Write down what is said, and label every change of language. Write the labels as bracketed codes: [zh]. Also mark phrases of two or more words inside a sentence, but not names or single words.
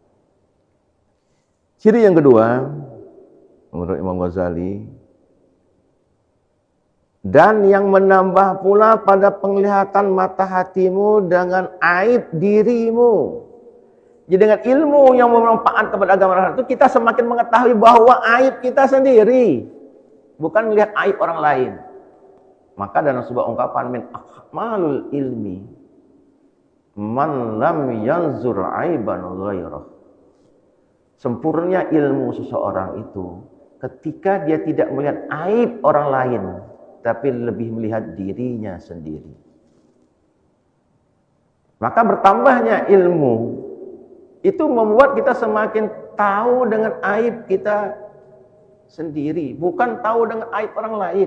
[id] Ciri yang kedua menurut Imam Ghazali, dan yang menambah pula pada penglihatan mata hatimu dengan aib dirimu. Jadi dengan ilmu yang bermanfaat kepada agama itu kita semakin mengetahui bahwa aib kita sendiri, bukan melihat aib orang lain. Maka dalam sebuah ungkapan [ar] من أكمل العلم من لم ينظر عيب غيره. [id] Sempurna ilmu seseorang itu ketika dia tidak melihat aib orang lain, tapi lebih melihat dirinya sendiri. Maka bertambahnya ilmu itu membuat kita semakin tahu dengan aib kita sendiri, bukan tahu dengan aib orang lain.